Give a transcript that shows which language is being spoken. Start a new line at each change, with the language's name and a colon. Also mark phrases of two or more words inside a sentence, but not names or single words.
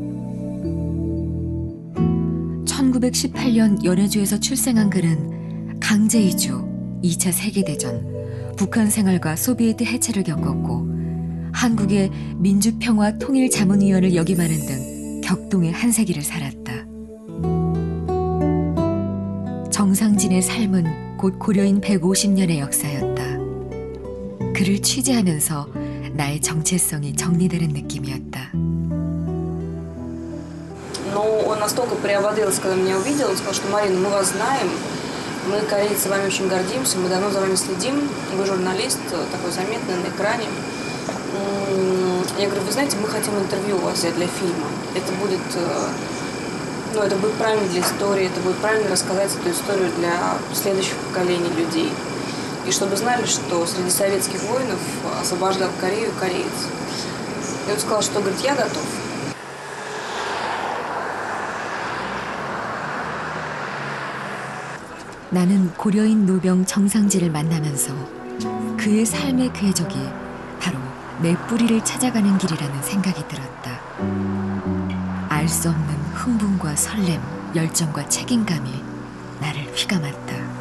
Korean: 1918년 연해주에서 출생한 그는 강제 이주, 2차 세계대전, 북한 생활과 소비에트 해체를 겪었고 한국의 민주평화 통일자문위원을 역임하는 등 격동의 한 세기를 살았다. 정상진의 삶은 곧 고려인 150년의 역사였다. 그를 취재하면서 나의 정체성이 정리되는 느낌이었다.
Russian: Но он настолько приободрился, когда меня увидел, он сказал, что Марина, мы вас знаем, мы, корейцы, вами очень гордимся, мы давно за вами следим, вы журналист, такой заметный на экране. Я говорю, вы знаете, мы хотим интервью у вас взять для фильма. Это будет, это будет правильно для истории, это будет правильно рассказать эту историю для следующих поколений людей. И чтобы знали, что среди советских воинов освобождал Корею кореец. И он сказал, что, говорит, я готов.
Korean: 나는 고려인 노병 정상진을 만나면서 그의 삶의 궤적이 바로 내 뿌리를 찾아가는 길이라는 생각이 들었다. 알 수 없는 흥분과 설렘, 열정과 책임감이 나를 휘감았다.